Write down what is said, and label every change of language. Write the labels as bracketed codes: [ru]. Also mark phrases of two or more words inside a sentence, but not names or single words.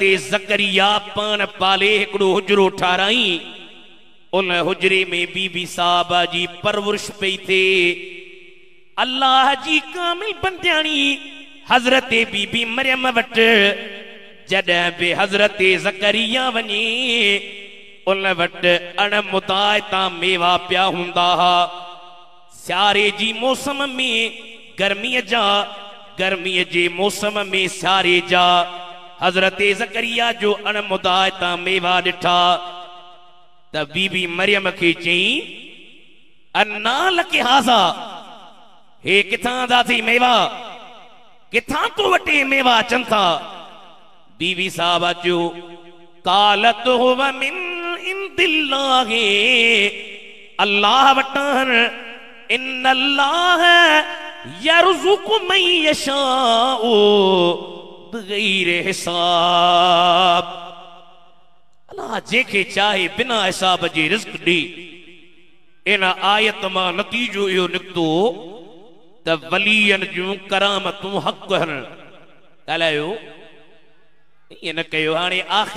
[sd] ज़करिया पान पाले हिकिड़ो हुजरो ठाराई उन हुजरे में बीबी साहबा जी परवरिश पई थिए अल्लाह जी कामिल बंदियाणी हज़रत बीबी मरियम वट जॾहिं बि हज़रत ज़करिया वञे उन वट अणमुताइता मेवा पिया हूंदा हा सियारे जी मौसम में गर्मीअ जे मौसम में सियारे जा हज़रत ज़करिया जो अणमुताइता मेवा ॾिठा त बीबी मरियम खे चई [ar] أنّى لكِ هذا [sd] हे किथां दा थी मेवा किथां तो वटे मेवा अचनि था बीवी साहबा जो [ar] قالت هو من عند الله [sd] अल्लाह वटान इन्नल्लाह [ar] يرزق من يشاء بغير حساب [sd] अल्लाह जेके चाहे बिना हिसाब जे रिज़्क़ ॾे इन आयत मां नतीजो इहो निकितो त वलीयन जूं करामतूं हक़ आहिनि ॻाल्हायो ईअं न कयो हाणे आख़िर